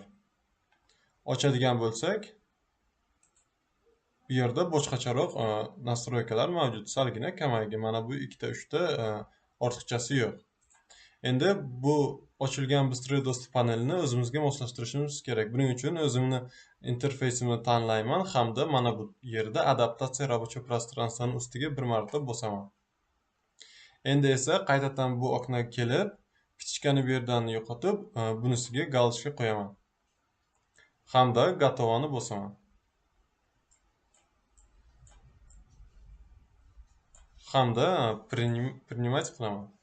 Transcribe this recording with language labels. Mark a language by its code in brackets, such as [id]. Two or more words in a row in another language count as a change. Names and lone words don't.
[uz] Ochadigan bo'lsak, bu yerda boshqacharoq настройкалар mavjud. Salgina kamayga mana bu 2 ta 3 ta ortiqchasi yo'q. Endi bu ochilgan [ru] Быстрый доступ [uz] panelini o'zimizga moslashtirishimiz kerak. Buning uchun o'zimni interfeysimni tanlayman hamda mana bu yerda adaptatsiya [ru] рабочего пространствоning [uz] ustiga bir marta bosaman. Endi esa qaytadan bu oknaga kelib, kichkina bu yerdan yo'qotib, bunisiga galочка qo'yaman. Hamda готовani bosaman. Hamda принимать qilaman.